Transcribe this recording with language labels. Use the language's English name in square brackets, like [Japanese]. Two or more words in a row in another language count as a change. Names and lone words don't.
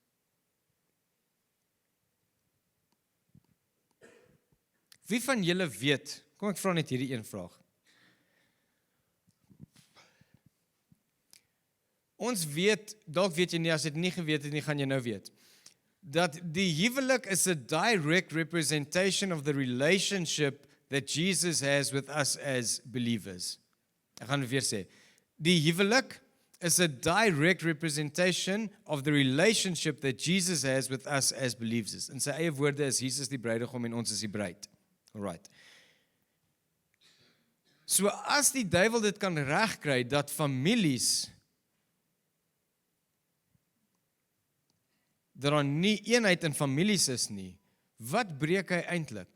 [Afrikaans] Wie van julle weet, kom ek vra net hierdie een vraag. Ons weet, dalk weet jy nie, as jy dit nie geweet het nie, gaan jy nou weet, dat die huwelik is [English] a direct representation of the relationship that Jesus has with us as believers. [Afrikaans] Ek gaan weer sê, die huwelik is [English] a direct representation of the relationship that Jesus has with us as believers. [Afrikaans] In sy eie woorde is Jesus die bruidegom en ons is die bruid. Alright. So as die duiwel dit kan regkry, dat families, dat daar nie eenheid in families is nie, wat breek hy eintlik?